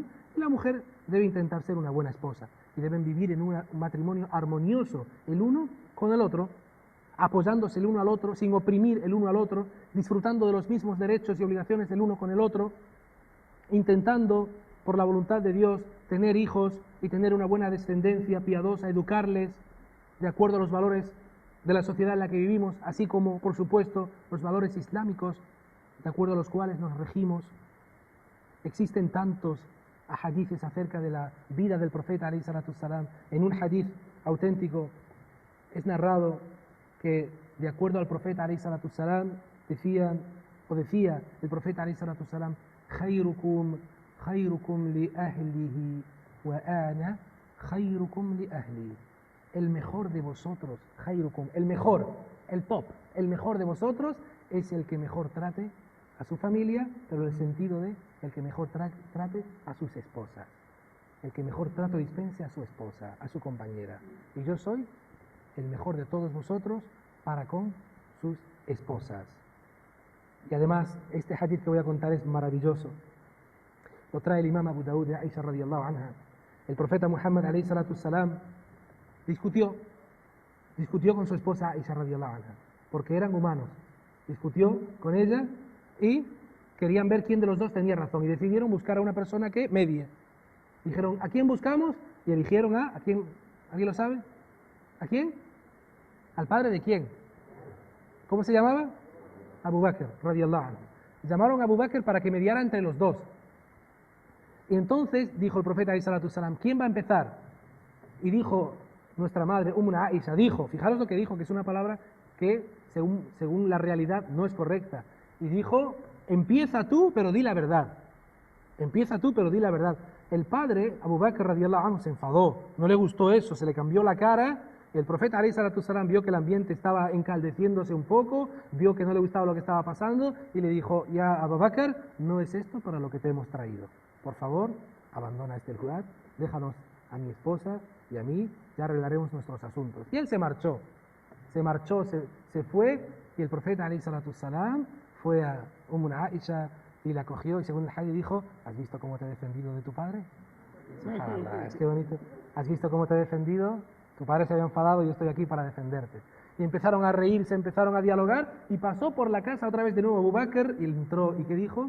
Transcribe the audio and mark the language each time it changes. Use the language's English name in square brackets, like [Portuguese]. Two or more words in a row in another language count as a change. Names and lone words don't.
[Spanish] Y la mujer debe intentar ser una buena esposa. Y deben vivir en un matrimonio armonioso, el uno con el otro, apoyándose el uno al otro, sin oprimir el uno al otro, disfrutando de los mismos derechos y obligaciones el uno con el otro, intentando, por la voluntad de Dios, tener hijos y tener una buena descendencia piadosa, educarles de acuerdo a los valores de la sociedad en la que vivimos, así como, por supuesto, los valores islámicos, de acuerdo a los cuales nos regimos. Existen tantos hadices acerca de la vida del profeta [Arabic] عليه الصلاة السلام. [Spanish] En un hadith auténtico es narrado que, de acuerdo al profeta [Arabic] عليه الصلاة السلام, [Spanish] decía el profeta [Arabic] عليه الصلاة السلام خيركم لأهله وأنا خيركم لأهلي. [Spanish] El mejor de vosotros, khayrukum, el mejor, el top, el mejor de vosotros es el que mejor trate a su familia, pero en el sentido de el que mejor trate a sus esposas, el que mejor trato dispense a su esposa, a su compañera. Y yo soy el mejor de todos vosotros para con sus esposas. Y además, este hadith que voy a contar es maravilloso. Lo trae el imam Abu Dawud de Aisha [Arabic] رضي الله عنها. [Spanish] El profeta Muhammad [Arabic] عليه الصلاة السلام [Spanish] discutió con su esposa Aisha [Arabic] رضي الله عنها, [Spanish] porque eran humanos. Discutió con ella y querían ver quién de los dos tenía razón, y decidieron buscar a una persona que medie. Dijeron: ¿a quién buscamos? Y eligieron ¿a quién? ¿Alguien lo sabe? ¿A quién? ¿Al padre de quién? ¿Cómo se llamaba? [Arabic] Abu Bakr رضي الله عنه. [Spanish] Llamaron a Abu Bakr para que mediara entre los dos. Y entonces dijo el profeta [Arabic] عليه الصلاة السلام: [Spanish] ¿quién va a empezar? Y dijo nuestra madre, Aisha, fijaros lo que dijo, que es una palabra que según la realidad no es correcta. Y dijo: empieza tú, pero di la verdad. Empieza tú, pero di la verdad. El padre, [Arabic] Abu Bakr رضي الله عنه, [Spanish] se enfadó, no le gustó eso, se le cambió la cara. El profeta [Arabic] عليه الصلاة السلام [Spanish] vio que el ambiente estaba encaldeciéndose un poco, vio que no le gustaba lo que estaba pasando y le dijo: ya Abu Bakr, no es esto para lo que te hemos traído. Por favor, abandona este lugar, déjanos a mi esposa y a mí, ya arreglaremos nuestros asuntos. Y él se marchó, se fue, y el profeta [Arabic] عليه الصلاة السلام [Spanish] fue a Aisha y la cogió, y según el hadith dijo: ¿has visto cómo te he defendido de tu padre? Es que bonito. ¿Has visto cómo te he defendido? Tu padre se había enfadado y yo estoy aquí para defenderte. Y empezaron a reírse, empezaron a dialogar, y pasó por la casa otra vez de nuevo Abu Bakr, y entró, ¿y qué dijo?